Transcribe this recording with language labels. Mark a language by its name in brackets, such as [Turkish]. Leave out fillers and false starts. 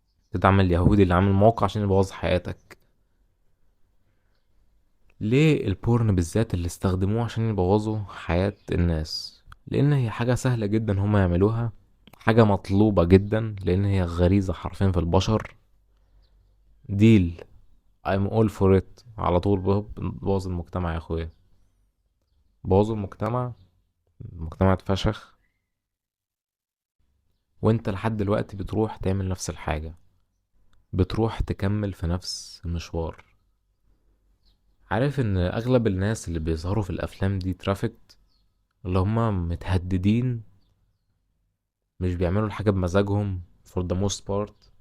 [Arabic] تدعم اليهودي اللي عامل موقع عشان يبوظ حياتك. ليه البورن بالذات اللي استخدموه عشان يبوظوا حياة الناس؟ لان هي حاجة سهلة جدا هما يعملوها، حاجة مطلوبة جدا لان هي غريزة حرفيا في البشر. [English] ديل I'm all for it [Arabic] على طول. بوظ المجتمع يا اخويا، بوظوا المجتمع، المجتمع اتفشخ. وانت لحد دلوقتي بتروح تعمل نفس الحاجة، بتروح تكمل في نفس المشوار. عارف ان اغلب الناس اللي بيظهروا في الافلام دي ترافيكت، اللي هما متهددين، مش بيعملوا الحاجة بمزاجهم [English] for the most part.